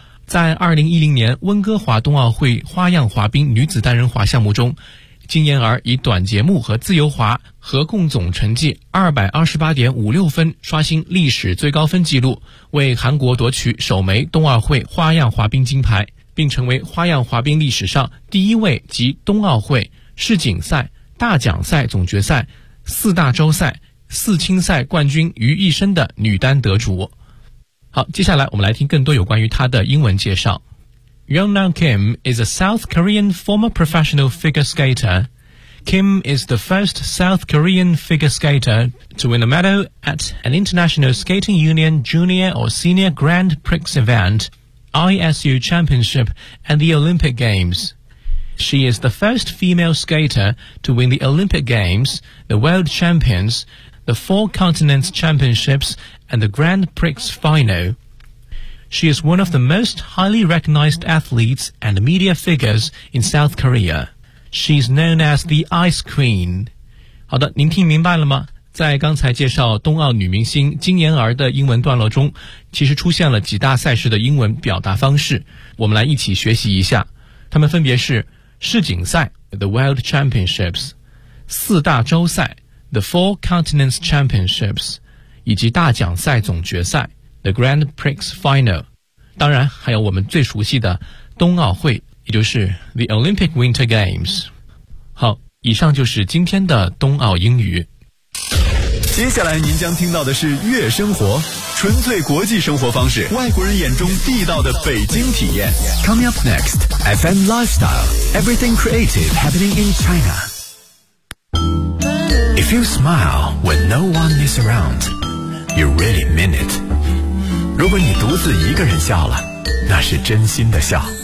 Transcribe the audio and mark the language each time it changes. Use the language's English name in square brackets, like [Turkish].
[Chinese] 在2010年温哥华冬奥会花样滑冰女子单人滑项目中，金妍儿以短节目和自由滑合共总成绩 228.56 分刷新历史最高分纪录，为韩国夺取首枚冬奥会花样滑冰金牌，并成为花样滑冰历史上第一位集冬奥会、世锦赛、大奖赛总决赛、四大洲赛、四青赛冠军于一身的女单得主。好，接下来我们来听更多有关于她的英文介绍。 [English] Yeonhun Kim is a South Korean former professional figure skater. Kim is the first South Korean figure skater to win a medal at an International Skating Union Junior or Senior Grand Prix event, ISU Championship, and the Olympic Games. She is the first female skater to win the Olympic Games, the World Champions, the Four Continents Championships, and the Grand Prix Final. She is one of the most highly recognized athletes and media figures in South Korea. She's known as the Ice Queen. [Chinese] 好的，您听明白了吗？在刚才介绍冬奥女明星金妍儿的英文段落中，其实出现了几大赛事的英文表达方式，我们来一起学习一下。它们分别是世锦赛 The World Championships, 四大洲赛 The Four Continents Championships, 以及大奖赛总决赛The Grand Prix Final, 当然还有我们最熟悉的冬奥会，也就是 The Olympic Winter Games。好，以上就是今天的冬奥英语。接下来您将听到的是月生活，纯粹国际生活方式，外国人眼中地道的北京体验。 [English] Coming up next, FM Lifestyle, Everything Creative Happening in China. If you smile when no one is around, you really mean it. [Chinese] 如果你独自一个人笑了，那是真心的笑。